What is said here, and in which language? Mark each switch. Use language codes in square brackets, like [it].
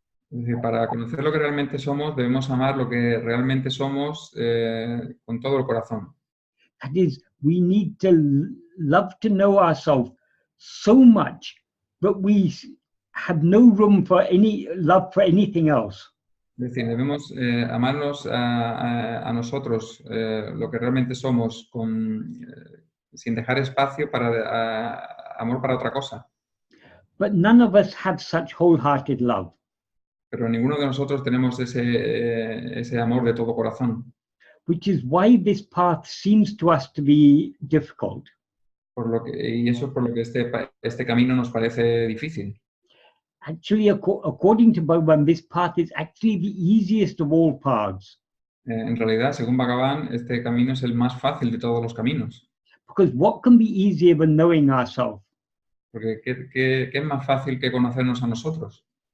[es] Es decir, para conocer lo que realmente somos, debemos amar lo que realmente somos con todo el corazón. [en] That is, we need to love to know ourselves so much that we have no room for any love for anything else. [es] Es decir, debemos amarnos a nosotros, lo que realmente somos, sin dejar espacio para amor para otra cosa. [en] But none of us have such wholehearted love. [es] Pero ninguno de nosotros tenemos ese amor de todo corazón. [en] Which is why this path seems to us to be difficult. [es] Y eso es por lo que este camino nos parece difícil. [en] Actually, according to Bhagavan, this path is actually the easiest of all paths. [es] En realidad, según Bhagavan, este camino es el más fácil de todos los caminos. [en] Because what can be easier than knowing ourselves? [es] Porque ¿qué es más fácil que conocernos a nosotros?